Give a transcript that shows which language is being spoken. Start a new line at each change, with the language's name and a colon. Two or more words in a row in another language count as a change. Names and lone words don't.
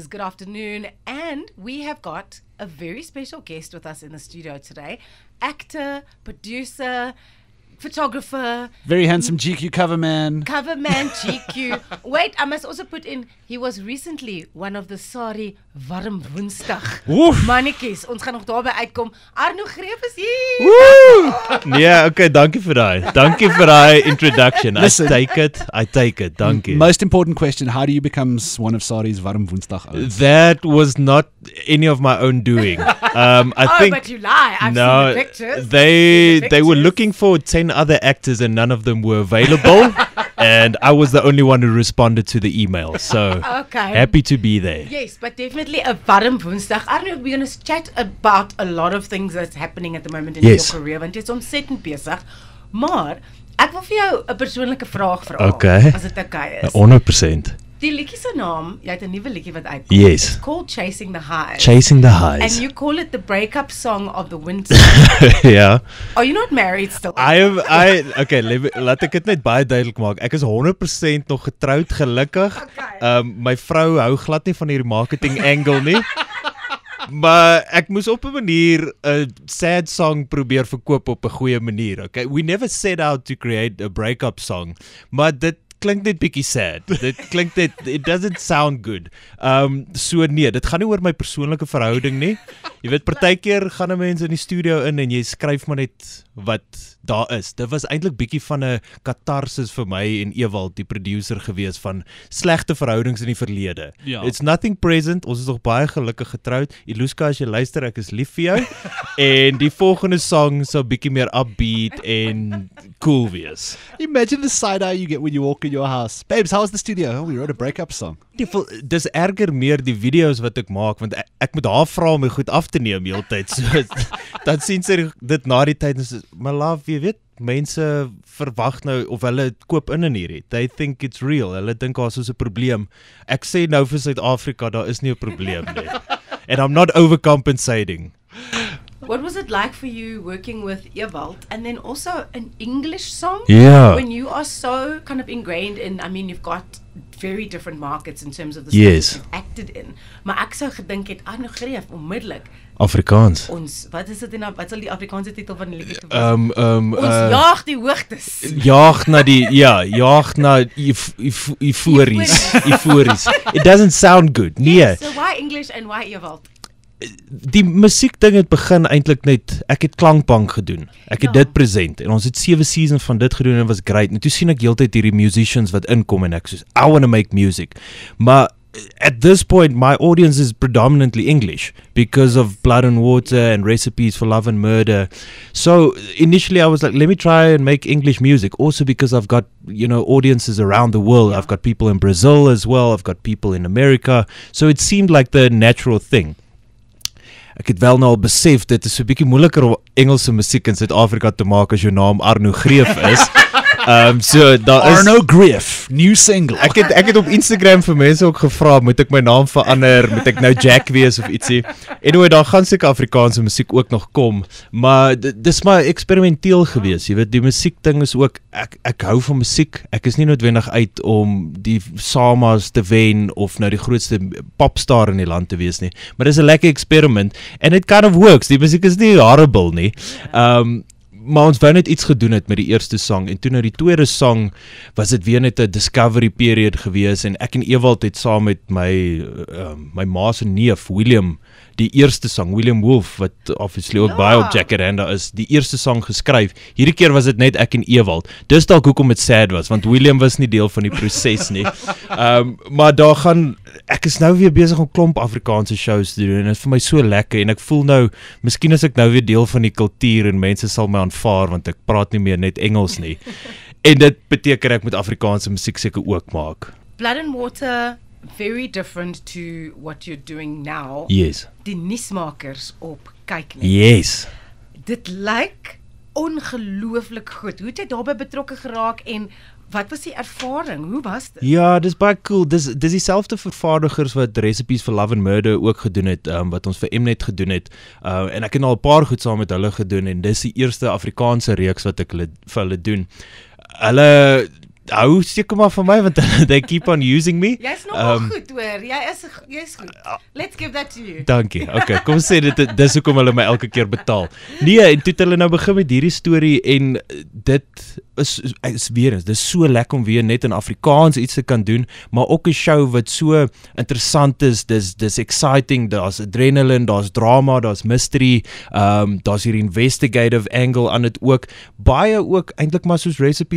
English: Good afternoon. And we have got a very special guest with us in the studio today. Actor, producer, photographer. Very handsome GQ cover man. GQ. Wait, I must also put in, he was recently one of the Sari Warm Woensdag mannetjies.
Afrikaans: Ons gaan nog daarby uitkom. Arno Greef is hier. Woo!
English: Yeah, okay,
Afrikaans: dankie vir daai.
English: Dankie vir daai
Afrikaans: introduction.
English: Listen. I take it. Dankie. Most important question, how do you become one of Sari's Warm Woensdag owners? That was not any of my own doing. I think but you lie. I've no, seen the pictures. they were looking for 10 other actors and none of them were available. And I was the only one who responded to the email. So Okay. happy to be there. Yes, but definitely a warm Woensdag. Arno, we're going to chat about a lot of things that's happening at the moment in Yes. your career,
Afrikaans: want jy is ontsettend besig. Maar ek wil vir jou 'n persoonlike vraag vra. Okay. As dit okay is. 100%. Die liedjie se naam, jy het 'n nuwe liedjie wat uitkom.
English: Yes. It's called Chasing the Highs. Chasing the And highs. you call it the breakup song of the winter. Yeah. Are you not married still?
Afrikaans: Okay, laat ek dit net baie duidelik maak. Ek is 100% nog getroud, gelukkig. Okay. My vrou hou glad nie van hierdie
English: marketing angle
Afrikaans: nie. Maar ek moes op 'n manier 'n
English: sad song
Afrikaans: probeer verkoop op 'n goeie manier.
English: Okay, we never set out to create a breakup song,
Afrikaans: maar dit klink net bietjie sad. Dit klink net,
English: it doesn't sound good.
Afrikaans: So nee, dit gaan nie oor my persoonlike verhouding nie. Jy weet, partykeer gaan 'n mens in die studio in en jy skryf maar net wat daar is. Dit was eintlik bietjie van 'n katarsis vir my en Ewald, die producer gewees van slegte verhoudings in die verlede. Ja.
English: It's nothing present.
Afrikaans: Ons is nog baie gelukkig getroud. Iluska, as jy luister, ek is lief vir jou. En die volgende song sal bietjie meer upbeat en cool wees.
English: Imagine the side eye you get when you walk in your house. Babes, how was the studio? Oh, we wrote a breakup song.
Afrikaans: Dis erger meer die video's wat ek maak, want ek moet haar vra om my goed af te neem heeltyd. So dan sien sy dit na die tyd en sê,
English: "My love,
Afrikaans: jy weet, mense verwag nou of hulle koop in hierdie.
English: They think it's real.
Afrikaans: Hulle dink daar is 'n probleem." Ek sê nou vir Suid-Afrika, daar is nie 'n probleem nie.
English: And I'm not overcompensating. What was it like for you working with Ewald and then also an English song? Yeah. When you are so kind of ingrained in, I mean, you've got very different markets in terms of the Yes. songs you've acted in.
Afrikaans: Maar ek sou gedink het, Arno Greef, onmiddellik, Afrikaans. ons, wat is dit in, wat sal die Afrikaanse titel van die liedjie wees? Ons jaag die hoogtes. Jaag na eufories.
English: It doesn't sound good. Nee. So why English and why Ewald?
Afrikaans: Die musiekding het begin eintlik net, ek het klankbank gedoen. Ek het dit present en ons het 7 seasons van dit gedoen en was great. En toe sien ek heeltyd hierdie musicians wat inkom en ek soos,
English: I want to make music. Maar at this point my audience is predominantly English because of Blood and Water and Recipes for Love and Murder. So initially I was like, let me try and make English music, also because I've got, audiences around the world. I've got people in Brazil as well, I've got people in America. So it seemed like the natural thing.
Afrikaans: Ek het wel nou al besef, dit is so 'n bietjie moeiliker om Engelse musiek in Suid-Afrika te maak as jou naam Arno Greef is. So daar is
English: Arno Greef, new single.
Afrikaans: Ek het op Instagram vir mense ook gevra, moet ek my naam verander, moet ek nou Jack wees of ietsie. Anyway, daar gaan seker Afrikaanse musiek ook nog kom, maar dis maar eksperimenteel gewees. Jy weet, die musiekding is ook, ek hou van musiek. Ek is nie noodwendig uit om die Samas te wen of nou die grootste popstar in die land te wees nie, maar dis 'n lekker
English: experiment and it kind of works.
Afrikaans: Die musiek is nie horrible nie. Maar ons wou net iets gedoen het met die eerste song en toe nou die tweede song was dit weer net 'n
English: discovery period
Afrikaans: gewees en ek en Ewald het saam met my ma se neef William die eerste song, William Wolf, wat obviously ook baie op Jacaranda is, die eerste song geskryf. Hierdie keer was dit net ek en Ewald. Dis dalk hoekom dit sad was, want William was nie deel van die proses nie. Maar ek is nou weer besig om klomp Afrikaanse shows te doen en dit is vir my so lekker en ek voel nou, miskien is ek nou weer deel van die kultuur en mense sal my aanvaar want ek praat nie meer net Engels nie. En dit beteken ek moet Afrikaanse musiek seker ook maak.
English: Blood and Water, very different to what you're doing now. Yes.
Afrikaans: Die nuusmakers op kyk net. Yes. Dit lyk ongelooflik goed. Hoe het jy daarbey betrokke geraak en wat was die ervaring? Hoe was dit? Ja, dis baie cool. Dis dieselfde vervaardigers wat Recipes for Love and Murder ook gedoen het, wat ons vir Mnet gedoen het. En ek het al 'n paar goed saam met hulle gedoen en dis die eerste Afrikaanse reeks wat ek vir hulle doen. Hulle hou seker maar van my want
English: they keep on using me.
Afrikaans: Jy's nogal goed hoor. Jy's goed.
English: Let's give that to you.
Afrikaans: Dankie. Okay, kom sê dis hoekom hulle my elke keer betaal. Nee, en toe het hulle nou begin met hierdie storie en dit is weer eens, dis so lekker om weer net in Afrikaans iets te kan doen, maar ook 'n show wat so interessant is, dis exciting, daar's adrenaline, daar's drama, daar's mystery, daar's hier
English: investigative angle
Afrikaans: aan dit ook, baie ook eintlik maar soos Recipes